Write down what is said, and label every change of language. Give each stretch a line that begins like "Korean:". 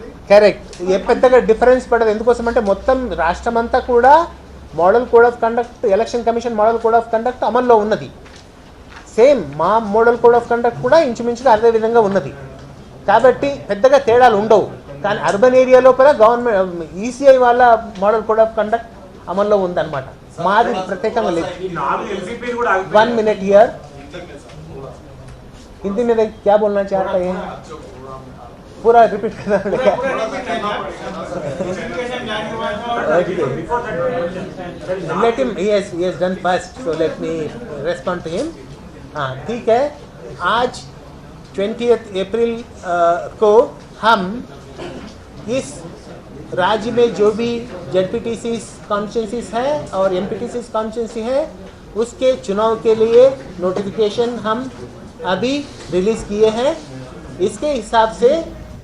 Telugu: Correct, పెద్దగా difference పడదు. ఎందుకోసం అంటే మొత్తం రాష్ట్రం అంతా కూడా model code of conduct, election commission model code of conduct అమల్లో ఉన్నది. సేమ్ మా మోడల్ కోడ్ ఆఫ్ కండక్ట్ కూడా ఇంచుమించుగా అదే విధంగా ఉన్నది. కాబట్టి పెద్దగా తేడాలు ఉండవు. కానీ అర్బన్ ఏరియా లోపల గవర్నమెంట్ ఈసీఐ వాళ్ళ మోడల్ కోడ్ ఆఫ్ కండక్ట్ అమల్లో ఉందన్నమాట. మాది ప్రత్యేకంగా లేదు.
Hindi: 1 मिनट हियर, हिंदी में क्या बोलना चाहता है, पूरा रिपीट करना पड़ेगा.
English: Let him, he has done first, so let me respond to him.
Hindi: हाँ ठीक है. आज 20 अप्रैल को हम इस राज्य में जो भी जेडपीटीसी कॉन्स्टिट्यूंसीज है और एमपीटीसी कॉन्स्टिट्यूंसी है उसके चुनाव के लिए नोटिफिकेशन हम अभी रिलीज़ किए हैं. इसके हिसाब से